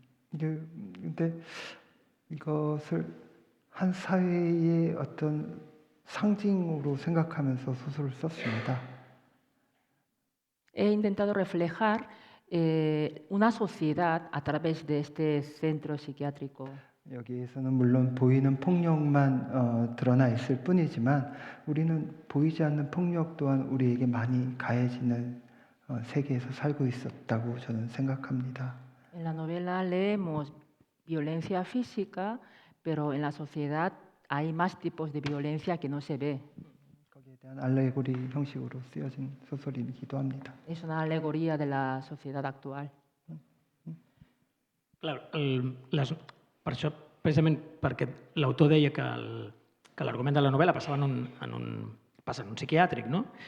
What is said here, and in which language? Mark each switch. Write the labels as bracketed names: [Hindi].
[Korean] 근데 이것을 한 사회의 어떤 상징으로 생각하면서 소설을 썼습니다. [Spanish] He intentado reflejar una sociedad a través de este centro psiquiátrico. [Korean] 여기에서는 물론 보이는 폭력만 드러나 있을 뿐이지만 우리는 보이지 않는 폭력 또한 우리에게 많이 가해지는 세계에서 살고 있었다고 저는 생각합니다. [Spanish] En la novela leemos violencia física, pero en la sociedad hay más tipos de violencia que no se ve. [Korean] 거기에 대한 알레고리 형식으로 쓰여진 소설이기도 합니다. [Spanish] Es una alegoría de la sociedad actual. [Catalan] Clar, per això, precisament perquè l'autor deia que l'argument de la novel·la passa en un psiquiàtric, no?